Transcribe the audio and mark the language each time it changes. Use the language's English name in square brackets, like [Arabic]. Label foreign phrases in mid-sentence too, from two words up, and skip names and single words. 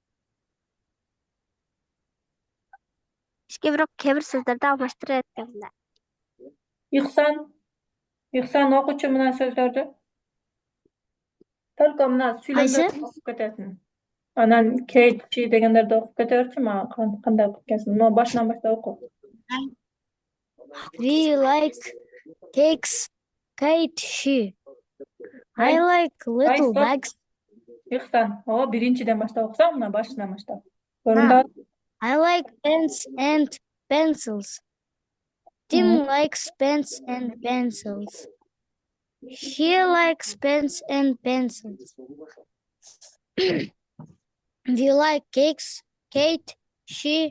[Kyrgyz] Ишке бирок кээ бир сөздөрдү алмаштыра эткем да. Ихсан, Ихсан окучу мына сөздөрдү. Только мына Кайсы? сүйлөмдөрдү окуп кетесиң. Анан кейчи дегендерди окуп кете берчи, мага кандай окуп кетесиң. Но башынан баштап оку. [English] We like cakes, Kate, she. I Ай, like ай, little [Kyrgyz] стоп. [English] bags. [Kyrgyz] Ихсан, биринчиден баштап окусаң, мына башынан баштап. Ha. Көрүндү? [English] I like pens and pencils. Tim likes pens and pencils. He likes pens and pencils. We like cakes, Kate, she.